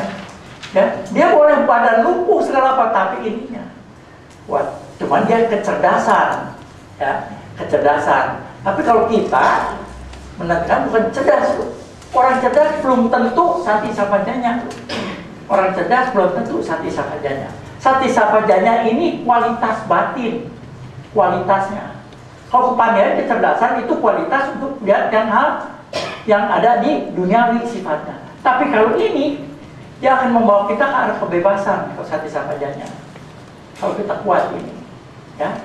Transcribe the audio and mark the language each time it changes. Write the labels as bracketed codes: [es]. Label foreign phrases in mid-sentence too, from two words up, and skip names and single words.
[id] Ya, dia boleh badan lumpuh segala apa, tapi ininya kuat. Cuman dia kecerdasan, ya, kecerdasan. Tapi kalau kita menentukan bukan cerdas, orang cerdas belum tentu [pi] sati sampajanya. [id] Orang cerdas belum tentu [pi] sati sampajanya. Sati sampajanya [id] ini kualitas batin, kualitasnya. Kalau kepandaian kecerdasan itu kualitas untuk lihat hal yang ada di duniawi sifatnya. Tapi kalau ini Dia akan membawa kita ke arah kebebasan kalau [pi] sati sampajanya. [id] Kalau kita kuat ini, ya.